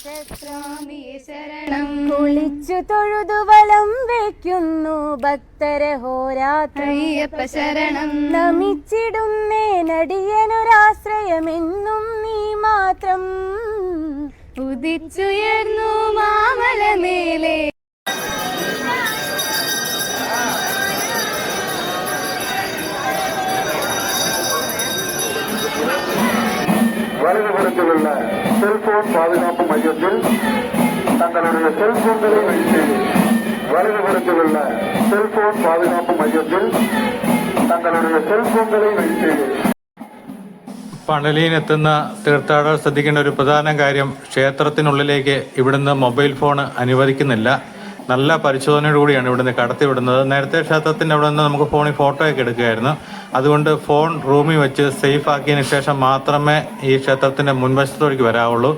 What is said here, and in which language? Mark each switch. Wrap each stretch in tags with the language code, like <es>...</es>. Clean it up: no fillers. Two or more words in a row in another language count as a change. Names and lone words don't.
<ml>കുളിച്ചു തൊഴുതു വലം വയ്ക്കുന്നു ഭക്തരെ ഹോരാത്രയ്യപ്പ ശരണം നമിച്ചിടുന്നേ നടിയനൊരാശ്രയമെന്നും നീ മാത്രം ഉദിച്ചുയർന്നു മാമലമേലെ.</ml> <ta>வலதுபுறத்திலுள்ள செல்போன் பாதுகாப்பு மையத்தில் தங்களுடைய செல்போன்களை வைத்து வலதுபுறத்திலுள்ள செல்போன் பாதுகாப்பு மையத்தில் தங்களுடைய செல்போன்களை வைத்து</ta> <ml>പണലിയിലെത്തുന്ന തീർത്ഥാടകർ ശ്രദ്ധിക്കേണ്ട ഒരു പ്രധാന കാര്യം, ക്ഷേത്രത്തിനുള്ളിലേക്ക് ഇവിടുന്ന് മൊബൈൽ ഫോൺ അനുവദിക്കുന്നില്ല. നല്ല പരിശോധനയോടുകൂടിയാണ് ഇവിടുന്ന് കടത്തിവിടുന്നത്. നേരത്തെ ക്ഷേത്രത്തിൻ്റെ അവിടെ നിന്ന് നമുക്ക് ഫോണിൽ ഫോട്ടോയൊക്കെ എടുക്കുകയായിരുന്നു. അതുകൊണ്ട് ഫോൺ റൂമിൽ വെച്ച് സേഫ് ആക്കിയതിന് ശേഷം മാത്രമേ ഈ ക്ഷേത്രത്തിൻ്റെ മുൻവശത്തോടേക്ക് വരാവുള്ളൂ.</ml>